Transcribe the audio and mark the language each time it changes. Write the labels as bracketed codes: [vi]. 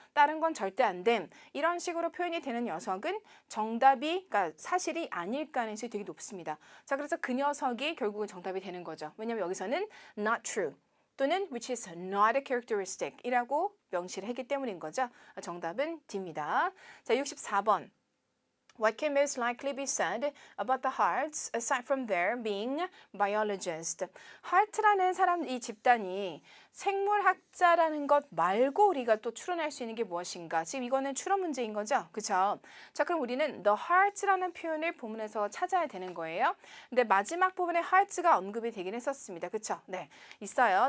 [ko] 다른 건 절대 안 됨. 이런 식으로 표현이 되는 녀석은 정답이 그러니까 사실이 아닐 가능성이 되게 높습니다. 자, 그래서 그 녀석이 결국은 정답이 되는 거죠. 왜냐하면 여기서는 [en] not true. [ko] 또는 [en] which is not a characteristic [ko] 이라고 명시를 했기 때문인 거죠. 정답은 D입니다. 자, 64번. [en] What can most likely be said about the Harts aside from their being biologists? [ko] Hart라는 사람 이 집단이 생물학자라는 것 말고 우리가 또 추론할 수 있는 게 무엇인가? 지금 이거는 추론 문제인 거죠, 그렇죠? 자, 그럼 우리는 the Harts라는 표현을 본문에서 찾아야 되는 거예요. 근데 마지막 부분에 Harts가 언급이 되긴 했었습니다, 그렇죠? 네, 있어요.